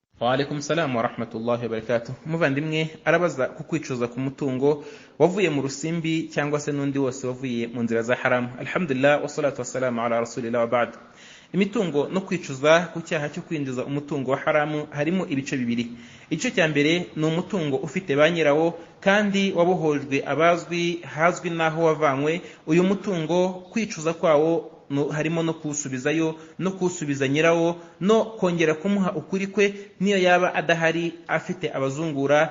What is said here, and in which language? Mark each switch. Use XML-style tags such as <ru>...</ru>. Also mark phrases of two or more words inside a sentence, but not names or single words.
<ar>وعليكم السلام ورحمة الله وبركاته.</ar> <rw>Muvandimwe arabaza kukwicuza ku mutungo wavuye mu rusimbi cyangwa se n'undi wose wavuye mu nzira za haramu.</rw> <ar>الحمد لله والصلاة والسلام على رسول الله وبعد.</ar> <rw>Imitungo no kwicuza ku cyaha cyo kwinjiza umutungo wa haramu harimo ibice bibiri. Igice cya mbere ni umutungo ufite ba nyirawo kandi wabohojwe abazwi hazwi naho wavanywe. Uyu mutungo kwicuza kwawo harimo no kusubizayo no kusubiza nyirawo no kongera kumuha ukuri kwe niyo yaba adahari afite abazungura.</rw>